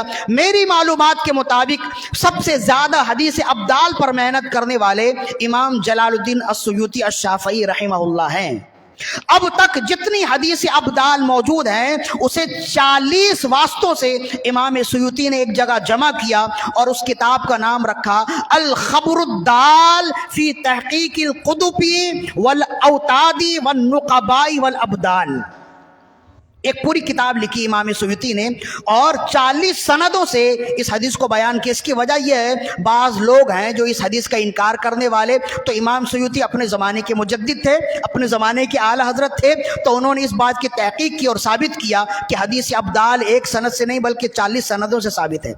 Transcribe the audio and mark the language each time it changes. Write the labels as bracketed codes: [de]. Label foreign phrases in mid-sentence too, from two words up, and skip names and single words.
[ur] میری معلومات کے مطابق سب سے زیادہ حدیث ابدال پر محنت کرنے والے امام جلال الدین السیوطی الشافعی رحمہ اللہ ہیں۔ اب تک جتنی حدیث ابدال موجود ہیں اسے 40 واسطوں سے امام سیوطی نے ایک جگہ جمع کیا اور اس کتاب کا نام رکھا الخبر الدال فی تحقیق القطب والاوتاد والنقباء والابدال۔ ایک پوری کتاب لکھی امام سیوطی نے اور 40 سندوں سے اس حدیث کو بیان کیا۔ اس کی وجہ یہ ہے بعض لوگ ہیں جو اس حدیث کا انکار کرنے والے، تو امام سیوطی اپنے زمانے کے مجدد تھے، اپنے زمانے کے اعلی حضرت تھے، تو انہوں نے اس بات کی تحقیق کی اور ثابت کیا کہ حدیث ابدال ایک سند سے نہیں بلکہ 40 سندوں سے ثابت ہے۔